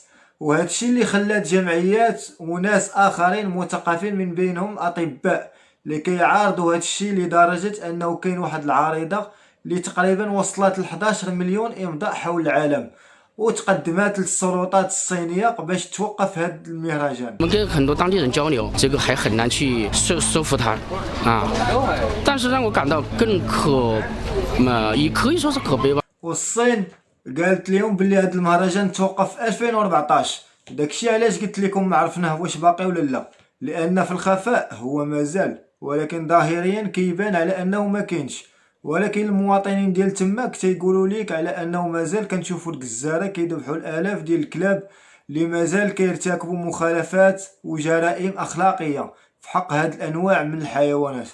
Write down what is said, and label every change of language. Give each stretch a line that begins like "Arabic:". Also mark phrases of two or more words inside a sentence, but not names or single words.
Arabic: وهذا الشيء اللي خلات جمعيات وناس اخرين مثقفين من بينهم اطباء اللي كيعارضوا هذا الشيء لدرجه انه كاين واحد العريضه اللي تقريبا وصلت ل 11 مليون امضاء حول العالم وتقدمت للسلطات الصينيه باش توقف هذا المهرجان.
Chinese: 我们跟很多当地人交流，这个还很难去说服他啊。但是让我感到更也可以说是可悲吧。
Arabic: والصين قالت لهم باللي هذا المهرجان توقف في 2014. داكشي علاش قلت لكم ما عرفناه واش باقي ولا لا، لان في الخفاء هو مازال، ولكن ظاهريا كيبان على انه ما كاينش. ولكن المواطنين ديال تماك تيقولوا ليك على انه مازال كنشوفوا الجزاره كيذبحوا الالاف ديال الكلاب اللي مازال كيرتكبوا مخالفات وجرائم اخلاقيه في حق هاد الانواع من الحيوانات.